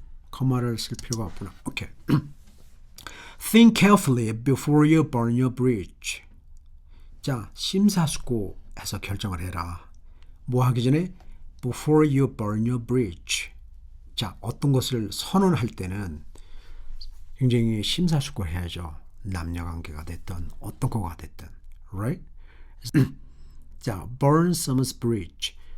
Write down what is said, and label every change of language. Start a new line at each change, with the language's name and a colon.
Korean: 거마를 쓸 필요가 없구나. 오케이.
English: Think carefully before you burn your bridge.
Korean: 자, 심사숙고해서 결정을 해라. 뭐 하기 전에?
English: Before you burn your bridge.
Korean: 자, 어떤 것을 선언할 때는 굉장히 심사숙고해야죠. 남녀관계가 됐든 어떤 거가 됐든.
English: Right? 자, burn someone's bridge.